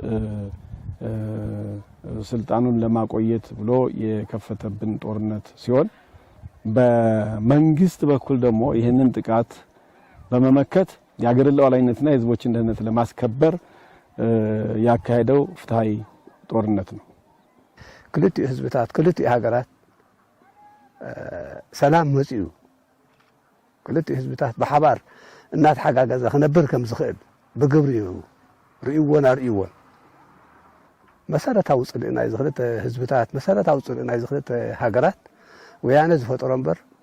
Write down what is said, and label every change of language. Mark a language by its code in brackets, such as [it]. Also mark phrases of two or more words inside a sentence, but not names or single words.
[am] ስልጣኑን ለማቆየት ብሎ የከፈተብን ጦርነት ሲሆን በመንግስት በኩል ደግሞ ይህንን ጥቃት በመመከት የአገርን ሉዓላዊነትና የህዝቦችን ደህንነት ለማስከበር ያካሄደው ፍትሃዊ ጦርነት ነው። [ti] ክልቲኡ ህዝብታት ክልቲኡ ሀገራት ሰላም መጽኡ ክልቲኡ ህዝብታት በሓባር እናተሓጋገዘ ክነብር ከም ዝኽእል ብግብሪኡ ርእይዎን ኣርእይዎን መሰረታዊ ጽልእና ዝኽልተ ህዝብታት መሰረታዊ ጽልእና ዝኽልተ ሀገራት ወያነ ዝፈጠሮ እምበር